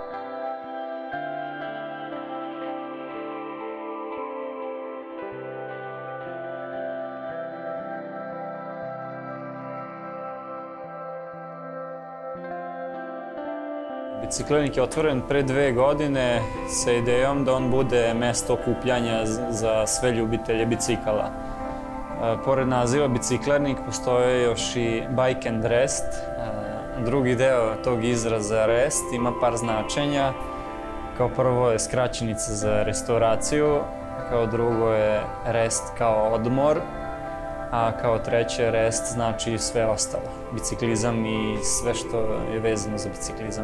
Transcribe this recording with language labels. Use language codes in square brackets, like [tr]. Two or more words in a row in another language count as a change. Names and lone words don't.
[sr] Biciklarnik je otvoren pre 2 godine sa idejom da on bude mesto okupljanja za sve ljubitelje bicikala. Pored naziva biciklarnik postoje još i [en] bike and rest. [sr] Drugi deo tog izraza rest ima par značenja. Kao prvo je skraćenica za restauraciju, kao drugo je rest kao odmor, a kao treće rest znači sve ostalo. Biciklizam i sve što je vezano za biciklizam.